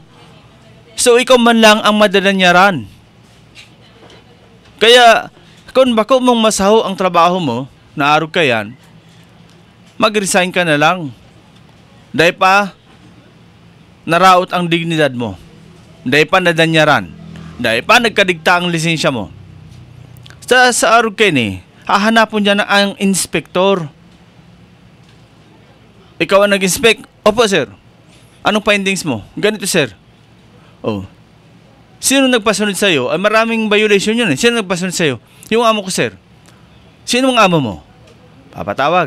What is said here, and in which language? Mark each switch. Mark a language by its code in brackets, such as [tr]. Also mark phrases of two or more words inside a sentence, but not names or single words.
[bik] So ikaw man lang ang madadanyaran. Kaya kung bako mong masaho ang trabaho mo, naarog ka yan, mag-resign ka na lang. Dahil pa naraot ang dignidad mo. Dahil pa nadanyaran. Dahil pa nagkadigta ang lisensya mo. Sa arog kayo ni, hahanapon niya na ang inspektor. [tl] Ikaw ang nag-inspect. Opo, sir. Anong findings mo? Ganito, sir. Oh. Sino nagpasunod sa'yo? Ay, maraming violation yun eh. Sino nagpasunod sa'yo? Yung amo ko, sir. Sino ang amo mo? Papatawag.